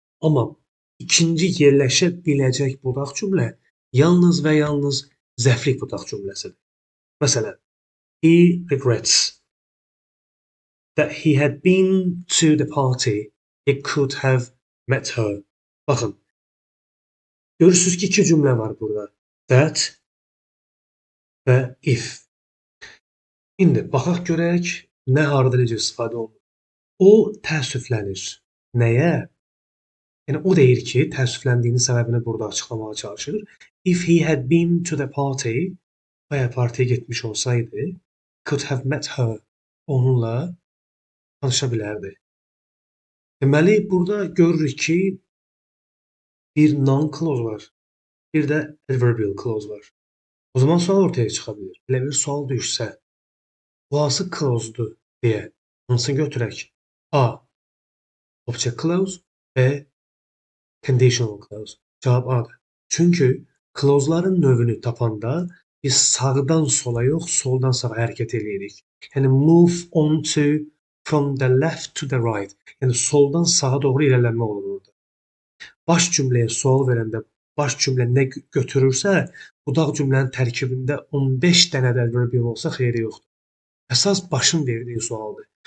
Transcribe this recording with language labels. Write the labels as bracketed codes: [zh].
[az] Amma ikinci yerləşə biləcək budaq cümlə yalnız və yalnız zəflik budaq cümləsidir. [en] Məsələn, he regrets that he had been to the party, he could have met her. [az] Baxın, görürsünüz ki, iki cümlə var burada. That və if. İndi, baxaq görək, nə harada necə istifadə olunur. O təəssüflənir. Nəyə? Yəni, o deyir ki, təəssüfləndiyinin səbəbini burada açıqlamağa çalışır. [en] If he had been to the party, [az] əgər partiyə getmiş olsaydı, [en] could have met her. [az] Onunla tanışa bilərdi. Deməli, burada görürük ki, bir noun clause var, bir də adverbial clause var. O zaman sual ortaya çıxa bilir. Elə bir sual düşsə, bu hansı clause-dur deyə hansını götürək? A. [en] Object clause, B. Conditional clause. [az] Cavab A-dır. Çünki clause'ların növünü tapanda biz sağdan sola yox, soldan sağa hərəkət eləyirik. Yəni [en] move on to from the left to the right. [az] Yəni soldan sağa doğru irəlilənmə olur burada. Baş cümləyə sual verəndə baş cümlə nə götürürsə, budaq cümlənin tərkibində 15 dənə də verb olsa xeyri yoxdur. Əsas başın verdiyi sualdır.